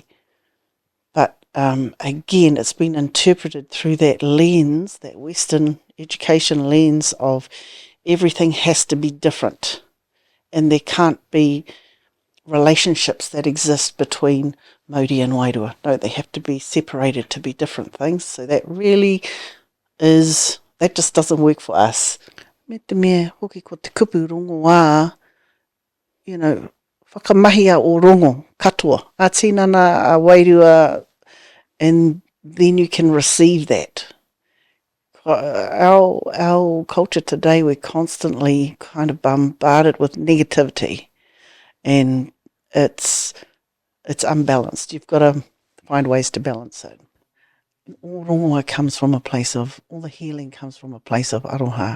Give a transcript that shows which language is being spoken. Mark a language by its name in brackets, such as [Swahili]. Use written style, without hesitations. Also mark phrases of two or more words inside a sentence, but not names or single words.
[English] But again, it's been interpreted through that lens, that Western education lens of everything has to be different and there can't be relationships that exist between Māori and Wairua. No, they have to be separated to be different things. So that just doesn't work for us. [Māori] Me te mea hoki ko te kupu rongoā, whakamahia o rongo, katoa, a tinana a Wairua, [English] and then you can receive that. Our culture today, we're constantly kind of bombarded with negativity and it's unbalanced. You've got to find ways to balance it. All rongoā comes from a place of, all the healing comes from a place of aroha.